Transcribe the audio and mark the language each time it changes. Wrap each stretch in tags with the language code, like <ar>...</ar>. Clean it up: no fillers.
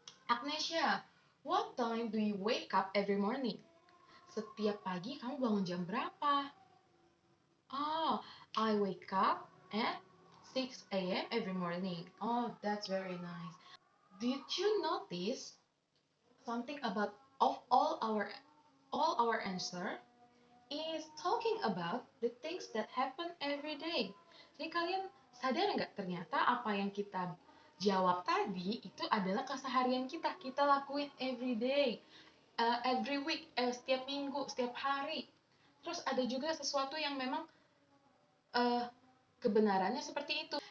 <en>Agnesia, what time do you wake up every morning?</en> <id>Setiap pagi kamu bangun jam berapa?</id> <en>Oh, I wake up at 6 a.m. every morning. Oh, that's very nice. Did you notice something about of all our answer is talking about the things that happen every day.</en> <id>Jadi kalian sadar nggak ternyata apa yang kita jawab tadi itu adalah keseharian kita. Kita lakuin</id> <en>every day, every week,</en> <id>setiap minggu, setiap hari. Terus ada juga sesuatu yang memang uh, kebenarannya seperti itu.</id>